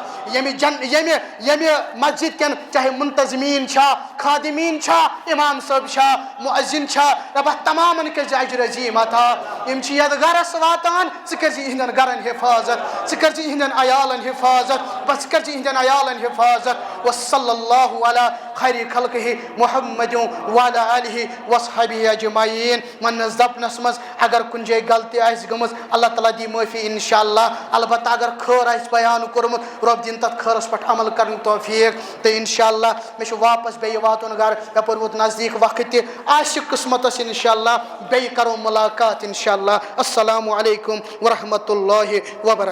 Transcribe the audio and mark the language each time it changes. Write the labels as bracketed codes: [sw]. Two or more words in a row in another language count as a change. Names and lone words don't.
[ks] ییٚمہِ مسجد کٮ۪ن چاہے منتظمیٖن چھا خادمیٖن چھا امام صٲب چھا مُعزِن چھا رۄبا تمامن کٔرزِ اجر عظیٖم عطا یِم چھِ یتھ گرس واتان ژٕ کٔرزِ یِہنٛدٮ۪ن گرن حفاظت ژٕ کٔرزِ یِہنٛدٮ۪ن عیالن حفاظت بس ژٕ کٔرزِ یِہنٛدٮ۪ن عیالن حفاظت [ar] وصلی اللہ علی خیر خلقہ محمد وعلی آلہ وصحبہ اجمعین [ks] وننس دپنس منٛز اگر کُنہِ جایہِ غلطی آسہِ گٔمٕژ اللہ تعالیٰ دی معٲفی انشاءاللہ البتہ اگر خٲر آسہِ بیان کوٚرمُت رۄب دِن تتھ خٲرس پٮ۪ٹھ عمل کرنُک توفیق تہٕ انشاءاللہ مےٚ چھُ واپس بیٚیہِ واتُن گرٕ یپٲرۍ ووت نزدیٖک وقت تہِ آسہِ قٕسمتس انشاءاللہ بیٚیہِ کرو مُلاقات انشاءاللہ [ar] السلام علیکم ورحمتہ اللہ وبرکاتہ